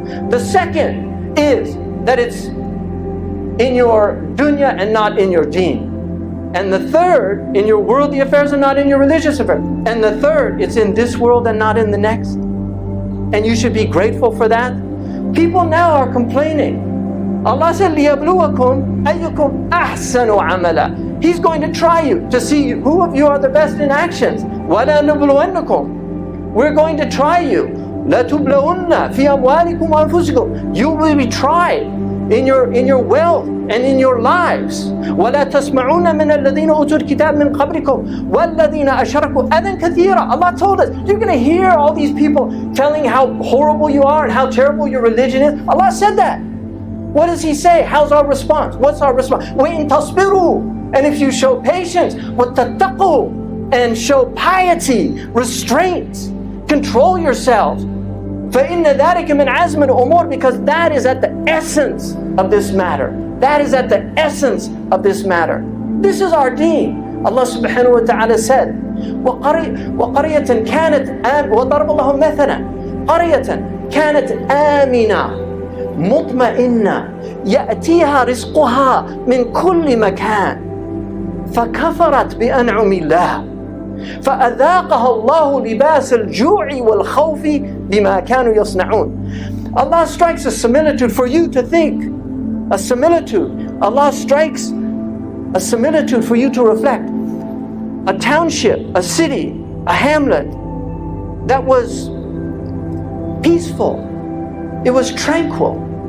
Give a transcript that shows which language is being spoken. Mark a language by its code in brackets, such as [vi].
[en] The second is that it's in your dunya and not in your deen. And the third, in your worldly affairs and not in your religious affairs. And the third, it's in this world and not in the next. And you should be grateful for that. People now are complaining. Allah said, [ar] لِيَبْلُوَكُمْ أَيُّكُمْ أَحْسَنُ عَمَلًا. [en] He's going to try you to see who of you are the best in actions. [ar] وَلَا نَبْلُوَنَّكُمْ. [en] We're going to try you. [ar] لَتُبْلَوُنَّ فِي أَمْوَالِكُمْ وَأَنفُسِكُمْ. [en] You will be tried in your wealth and in your lives. [ar] وَلَا تَسْمَعُونَ مِنَ الَّذِينَ أُوتُوا الْكِتَابَ مِنْ قَبْلِكُمْ وَالَّذِينَ أَشْرَكُوا أَذًى كَثِيرًا. [en] Allah told us, you're going to hear all these people telling how horrible you are and how terrible your religion is. Allah said that. What does He say? How's our response? What's our response? [ar] وَإِن تَصْبِرُوا. [en] And if you show patience, [ar] وَتَتَّقُوا, [en] and show piety, restraint, control yourselves. [ar] فَإِنَّ ذَلِكَ مِنْ عَزْمِ الْأُمُورِ. [en] Because that is at the essence of this matter. That is at the essence of this matter. This is our deen. Allah subhanahu wa ta'ala said, [ar] وَقَرْيَةً كَانَتْ وَضَرَبَ اللَّهُ مَثَلًا قَرْيَةً كَانَتْ آمِنَةً مُطْمَئِنَّةً يَأْتِيهَا رِزْقُهَا مِنْ كُلِّ مَكَانٍ فَكَفَرَتْ بِأَنْعُمِ اللَّهِ فَأَذَاقَهَا اللَّهُ لِبَاسَ الْجُوعِ وَالْخَوْفِ بِمَا كَانُوا يَصْنَعُونَ. [en] Allah strikes a similitude for you to think. A similitude. Allah strikes a similitude for you to reflect. A township, a city, a hamlet that was peaceful. It was tranquil.